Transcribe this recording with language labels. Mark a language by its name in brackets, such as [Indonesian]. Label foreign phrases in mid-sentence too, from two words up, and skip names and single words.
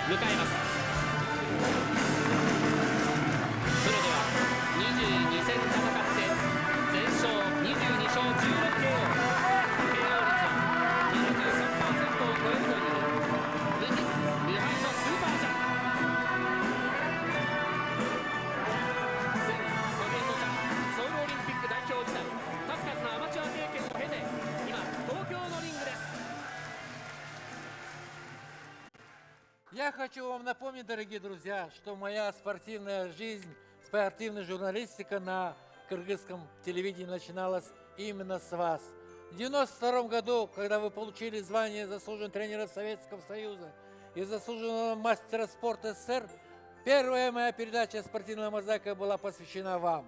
[Japanese] プロでは22戦戦って全勝22勝16KO、 KO 率は 73% を超えるという無傷無敗のスーパーチャンピオン。前ソビエトチャンピオン、ソウルオリンピック代表時代、数々のアマチュア経験を経て今東京のリングです。 [Russian] Я хочу вам напомнить, дорогие друзья, что моя спортивная жизнь, спортивная журналистика на кыргызском телевидении начиналась именно с вас. В 1992 году, когда вы получили звание заслуженного тренера Советского Союза и заслуженного мастера спорта СССР, первая моя передача «Спортивная мозаика» была посвящена вам.